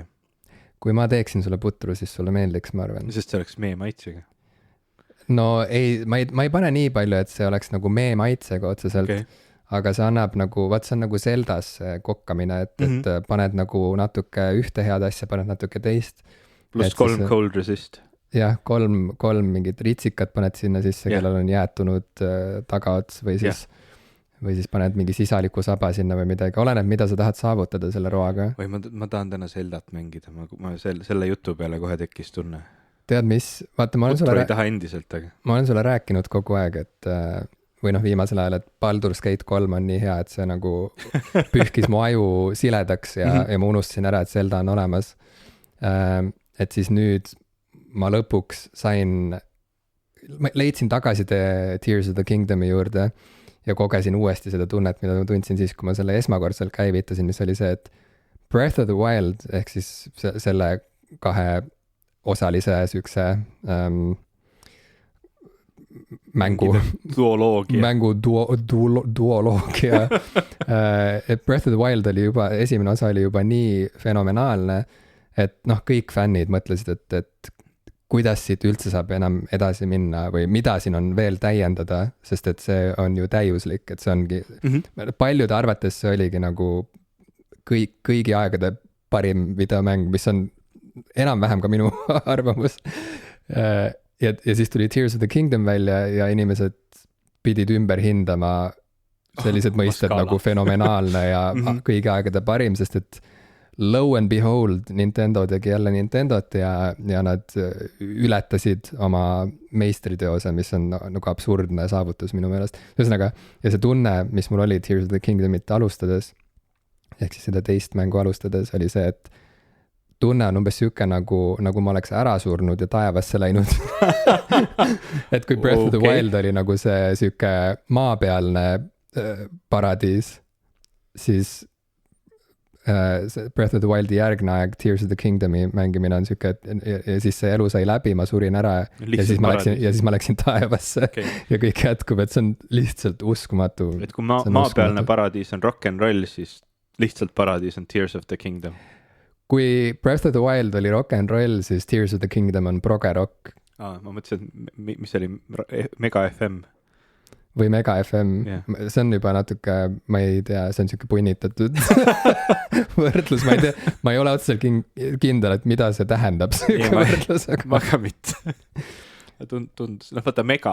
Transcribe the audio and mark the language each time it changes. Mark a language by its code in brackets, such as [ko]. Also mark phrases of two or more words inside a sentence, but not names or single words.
[et] Kui ma teeksin sulle putru, siis sulle meeldiks, ma arvan. Sest see oleks mee maitsega. No ei, ma ei pane nii palju, et see oleks nagu mee maitsega otseselt, aga see annab nagu, see on nagu Zeldas kokkamine, et paned nagu natuke ühte head asja, paned natuke teist. [en] Plus 3 cold resist. [et] Jah, 3 mingit ritsikat paned sinna sisse, kellel on jäätunud tagaots või siis paned mingi sisaliku saba sinna või midagi. Oleneb, mida sa tahad saavutada selle roaga. Või ma tahan täna Zeldat mängida, ma selle jutu peale kohe tekkis tunne. Tead mis, vaata, ma olen sulle rääkinud kogu aeg, et või viimasel ajal, et Baldur's Gate 3 on nii hea, et see nagu pühkis mu aju siledaks ja ma unustasin ära, et Zelda on olemas. Et siis nüüd ma lõpuks ma leidsin tagasi Tears of the Kingdomi juurde ja kogesin uuesti seda tunnet, mida ma tundsin siis, kui ma selle esmakordselt käivitasin, mis oli see, et Breath of the Wild ehk siis selle 2 osalise sükse mängu duoloogia. Breath of the Wild oli juba, esimene osa oli juba nii fenomenaalne, et kõik fännid mõtlesid, et kuidas siit üldse saab enam edasi minna või mida siin on veel täiendada, sest et see on ju täiuslik, et see ongi, paljude arvates see oligi nagu kõigi aegade parim videomäng, mis on enam-vähem ka minu arvamus. Ja siis tuli Tears of the Kingdom välja ja inimesed pidid ümber hindama sellised mõisted nagu fenomenaalne ja kõigi aegade parim, sest et [en] low and behold, [et] Nintendo tegi jälle Nintendot ja nad ületasid oma meistriteose, mis on nagu absurdne saavutus minu meelest. Ühesõnaga, ja see tunne, mis mul oli Tears of the Kingdomit alustades, ehk siis seda teist mängu alustades, oli see, et tunne on umbes siuke nagu ma oleks ära surnud ja taevasse läinud. Et kui Breath of the Wild oli nagu see siuke maapealne paradiis, siis Breath of the Wildi järgne aeg, Tears of the Kingdomi mängimine on siuke, ja siis see elu sai läbi, ma surin ära ja siis ma läksin taevasse ja kõik jätkub, et see on lihtsalt uskumatu. Et kui maapealne paradiis on [en] rock and roll, [et] siis lihtsalt paradiis on Tears of the Kingdom. Kui Breath of the Wild oli [en] rock and roll, [et] siis Tears of the Kingdom on [en] proge rock. [et] Ma mõtlesin, mis oli Mega FM. Või Mega FM, see on juba natuke, ma ei tea, see on siuke punnitatud võrdlus, ma ei tea, ma ei ole otseselt kindel, et mida see tähendab, siuke võrdlus. Ma ka mitte. Tundus, vaata Mega.